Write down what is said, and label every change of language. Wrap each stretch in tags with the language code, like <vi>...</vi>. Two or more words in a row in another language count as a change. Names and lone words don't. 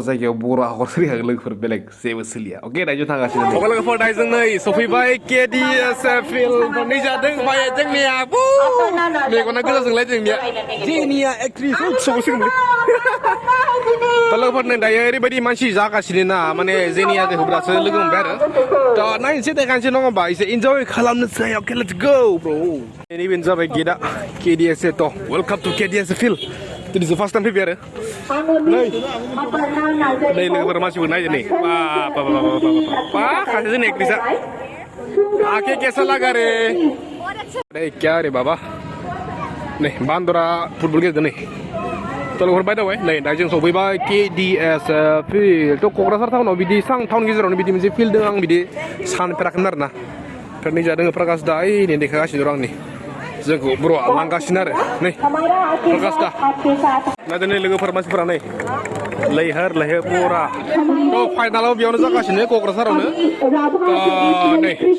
<brx>जायगायाव बर' आखर सोलिखागोन लोगोफोर बेलेग जेबो सोलिया अके दायो थांगासिनो अके लोगोफोर दायो जों नै सफैबाय KDSFL नै जादों बाय जोंनिया मेगना गोजा जोंलाय जोंनिया जेनिया एक्ट्रिस सौसिगोन तो लोगोफोर नै दायो ओरैबायदि मानसि जागासिनो ना माने जेनिया होब्रासो लोगो मोनबाय आरो तो नायनोसै देखायनोसै नङा होमबा एसे इन्जय खालामनोसै अके</brx> <en>let's go bro</en> <brx>नैबेनो जाबाय गेटआ KDSF तो</brx> <en>welcome to KDSFL</en> <brx>दिनैसो</brx> <en>first time</en> <brx>फैबाय आरो नै लोगोफोर मानसिफोर नायदो नै बा खासे जोंनि एक्ट्रिसा आखे</brx> <hi>कैसा लगा रे अरे क्या रे बाबा</hi> <brx>नै बान्दरा फुटबल गेलेदों नै तो लोगोफोर</brx> <en>by the way</en> <brx>नै दा जों सफैबाय KDSFL तो क'क्राझार टाउनाव बिदि सां टाउन गेजेरावनो बिदि मोनसे फिल्ड दं आं बिदि सानफेराखैमोन आरोना ओमफ्राय नै जादों प्रकाश दा ओइ नै देखागासिनो दं आंनि जोंखौ बर'आ लांगासिनो आरो नै प्रकाश दा नायदो नै लोगोफोर मानसिफोरा नै लैहोर पुरा तो फाइनालाव बेयावनो जागासिनो क'क्राझारावनो नै</brx>